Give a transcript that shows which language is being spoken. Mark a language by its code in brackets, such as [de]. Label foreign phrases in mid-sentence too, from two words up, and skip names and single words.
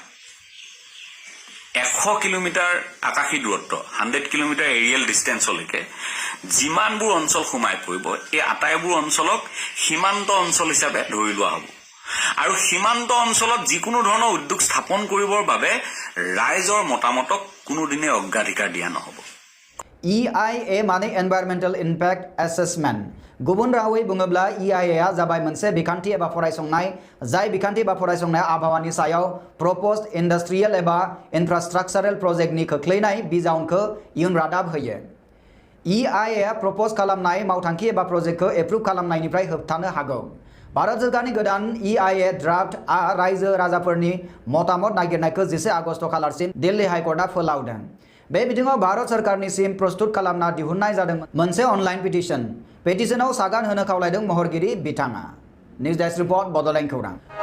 [as] 100 কিলোমিটাৰ আকাশী দূৰত্ব 100 কিলোমিটাৰ [en] aerial distance [as] যিমানবোৰ অঞ্চল সোমাই পৰিব এই আটাইবোৰ অঞ্চলক সীমান্ত অঞ্চল হিচাপে ধৰি লোৱা হ'ব আৰু সীমান্ত অঞ্চলত যিকোনো ধৰণৰ উদ্যোগ স্থাপন কৰিবৰ বাবে ৰাইজৰ মতামতক কোনোদিনে অগ্ৰাধিকাৰ দিয়া নহ'ব [brx] EIA माने [en] environmental impact assessment [brx] गुबुन रावै बुङोब्ला EIA आ जाबाय मोनसे बिखान्थि एबा फरायसंनाय जाय बिखान्थि एबा फरायसंनाया आबहावानि सायाव [en] proposed industrial [brx] एबा [en] infrastructural project [brx] खोख्लैनाय बिजाउनखौ इयुन रादाब होयो EIA आ प्रपोज खालामनाय मावथांखि एबा प्रोजेक्टखौ एप्रुभ खालामनायनिफ्राय होबथानो हागौ भारत सरकारनि गोदान EIA ड्राफ्ट आ रायजो राजाफोरनि मतामत नागिरनायखौ 10 आगस्ट खालारसिम दिल्ली हाइकर्टआ फोलावदों बे बिथिङाव भारत सरकारनिसिम प्रस्तुत खालामना दिहुननाय जादोंमोन मोनसे [en] online petition [brx] सागान होनो खावलायदों महरगिरि बिथाङा [en] news desk report [brx] बड'लेण्ड खौरां